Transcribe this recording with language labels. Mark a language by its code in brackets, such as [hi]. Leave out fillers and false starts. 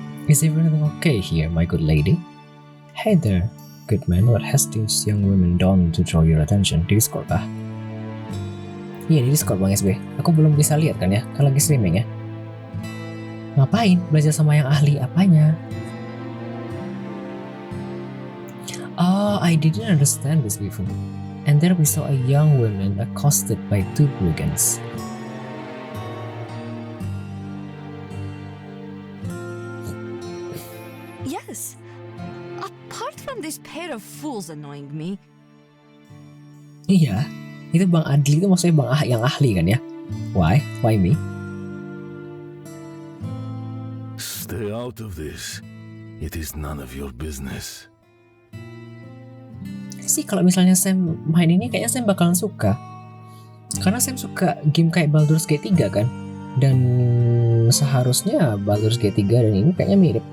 [en] Is everything okay here, my good lady? Hey there, good man, what has this young woman done to draw your attention? [id] Di Discord kah? Iya, di Discord Bang SB. Aku belum bisa lihat kan ya, kan lagi streaming ya. Ngapain? Belajar sama yang ahli apanya? [en] Oh, I didn't understand this before. And there we saw a young woman accosted by two brigands. Yes. Apart from this pair of fools annoying me. [id] Iya, itu Bang Adli itu maksudnya Bang yang ahli kan ya? [en] Why? Why me? Stay out of this. It is none of your business. [id] Sih kalau misalnya Sam main ini kayaknya Sam bakalan suka. Karena Sam suka game kayak Baldur's Gate 3 kan? Dan seharusnya Baldur's Gate 3 dan ini kayaknya mirip.